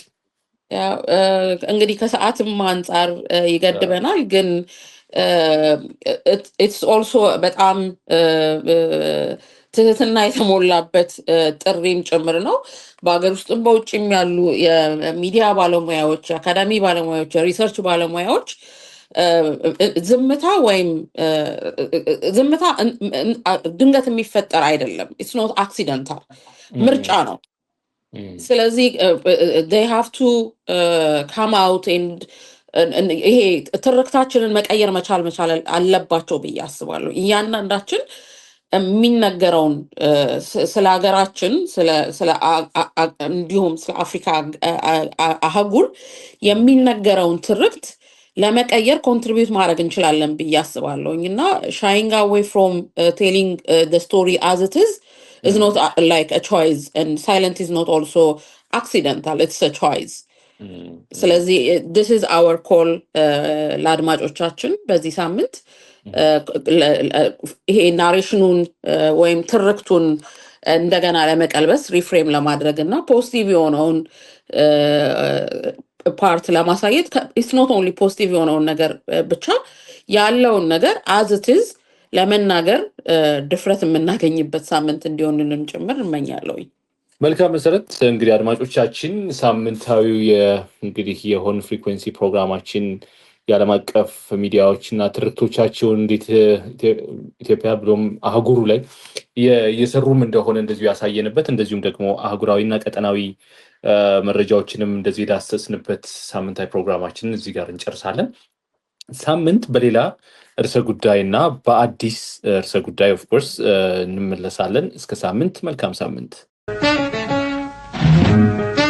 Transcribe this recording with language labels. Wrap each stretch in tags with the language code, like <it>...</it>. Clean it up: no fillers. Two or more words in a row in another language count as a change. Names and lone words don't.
<am>እንግዲህ ከሰዓትም አንጻር ይገድበናል፣ ግን</am> <en>it's also</en> <am>በጣም ትህትና የተሞላበት ጥሪም ጭምር ነው። በሀገር ውስጥም በውጭም ያሉ የሚዲያ ባለሙያዎች፣ የአካዳሚ ባለሙያዎች፣ የሪሰርች ባለሙያዎች ዝምታ ድንገት የሚፈጠር አይደለም።</am> <en>it's not accidental፣</en> <am>ምርጫ ነው። ስለዚህ</am> <en>they have to come out and</en> <am>ይሄ ትርክታችንን መቀየር መቻል አለባቸው ብዬ አስባለሁ። እያንዳንዳችን የሚነገረውን ስለ ሀገራችን እንዲሁም ስለ አፍሪካ አህጉር የሚነገረውን ትርክት ለመቀየር ኮንትሪቢዩት ማድረግ እንችላለን ብዬ አስባለሁኝ እና</am> <en>shying away from telling the story as it is not like a choice, and silence is not also accidental, it's a choice.</en> <am>ስለዚህ</am> <en>this is our call</en> <am>ለአድማጮቻችን በዚህ ሳምንት ይሄ ናሬሽኑን ወይም ትርክቱን እንደገና ለመቀልበስ ሪፍሬም ለማድረግ እና ፖዚቲቭ የሆነውን ፓርት ለማሳየት</am> <en>it's not only positive</en> <am>የሆነውን ነገር ብቻ ያለውን ነገር</am> <en>as it is</en> <am>ለመናገር ድፍረት የምናገኝበት ሳምንት እንዲሆንልን ጭምር እመኛለሁ። መልካም መሰረት። እንግዲህ አድማጮቻችን ሳምንታዊው እንግዲህ የሆን ፍሪኩዌንሲ ፕሮግራማችን የዓለም አቀፍ ሚዲያዎች እና ትርክቶቻቸውን እንዴት ኢትዮጵያ ብሎም አህጉሩ ላይ እየሰሩም እንደሆነ እንደዚሁ ያሳየንበት፣ እንደዚሁም ደግሞ አህጉራዊና ቀጠናዊ መረጃዎችንም እንደዚህ የዳሰስንበት ሳምንታዊ ፕሮግራማችንን እዚህ ጋር እንጨርሳለን። ሳምንት በሌላ ርዕሰ ጉዳይ እና በአዲስ ርዕሰ ጉዳይ ኦፍኮርስ እንመለሳለን። እስከ ሳምንት፣ መልካም ሳምንት።</am>